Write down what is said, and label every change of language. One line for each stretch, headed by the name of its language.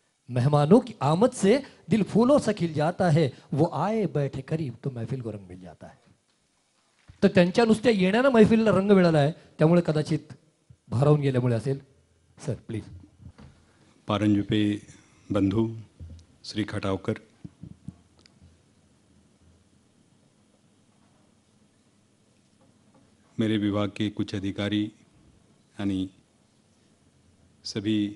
Hindi: मेहमानों की आमद से दिल फूलों सा खिल जाता है, वो आए बैठे करीब तो महफिल को रंग मिल जाता है.
Marathi: तर त्यांच्या नुसत्या येण्यानं महफिलला रंग मिळाला आहे, त्यामुळे कदाचित भारावून गेल्यामुळे असेल. Sir please.
Hindi: पारंजुपे बंधू श्री खटावकर, मेरे विभाग के कुछ अधिकारी यानी सभी